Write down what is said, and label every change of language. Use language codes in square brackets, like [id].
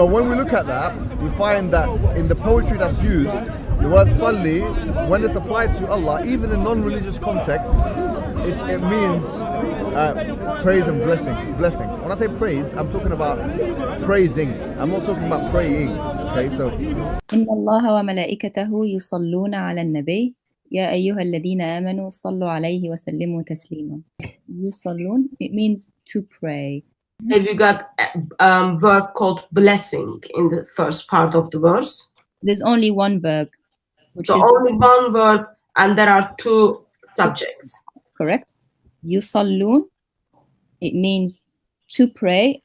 [en] So when we look at that, we find that in the poetry that's used, the word salli, when it's applied to Allah, even in non-religious contexts, it means praise and blessings. When I say praise, I'm talking about praising. I'm not talking about praying. Okay, so [ar] إن الله وملائكته يصلون على النبي يا أيها الذين آمنوا صلوا عليه وسلموا تسليما. [en] يصلون, it means to pray. Have you got a verb called blessing in the first part of the verse? There's only one verb. So only one verb, and there are two subjects. Correct. Yusallun, it means to pray.